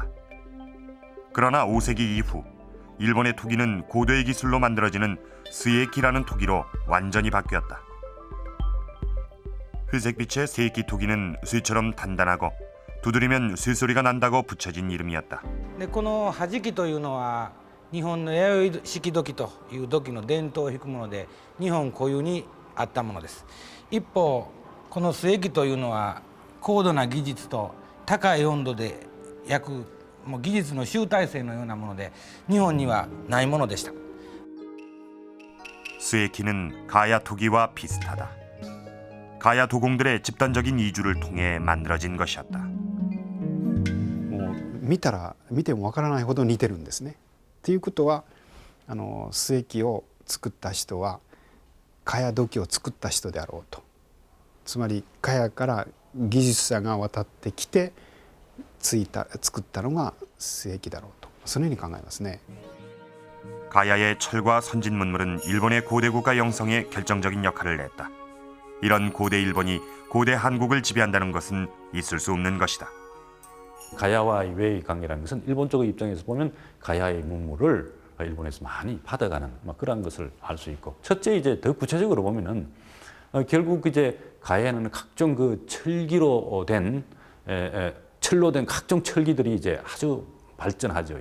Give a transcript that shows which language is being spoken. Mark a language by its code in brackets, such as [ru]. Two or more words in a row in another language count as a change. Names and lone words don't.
[ko] 그러나 5세기 이후 일본의 토기는 고도의 기술로 만들어지는 스에키라는 토기로 완전히 바뀌었다. 회색빛의 스에키 토기는 쇠처럼 단단하고 두드리면 쇠소리가 난다고 붙여진 이름이었다. [ja] このはじきというのは日本の弥生式土器という土器の伝統を引くもので日本固有にあったものです。一方このスエキというのは高度な技術と高い温度で焼く技術の集大成のようなもので日本にはないものでした。 [ko] 스에키는 가야 토기와 비슷하다. 가야 도공들의 집단적인 이주를 통해 만들어진 것이었다. [ja] 見てもわからないほど似てるんですね。ということはスエキを作った人は茅土器を作った人であろうと。つまり茅から技術者が渡ってきて作ったのがスエキだろうと、そのように考えますね。 [ko] 가야의 철과 선진 문물은 일본의 고대 국가 형성에 결정적인 역할을 했다. 이런 고대 일본이 고대 한국을 지배한다는 것은 있을 수 없는 것이다. 가야와의 외의 관계라는 것은 일본 쪽의 입장에서 보면 가야의 문물을 일본에서 많이 받아가는 그런 것을 알 수 있고, 첫째 이제 더 구체적으로 보면은 결국 이제 가야에는 각종 철기로 된 철로 된 각종 철기들이 이제 아주 발전하죠.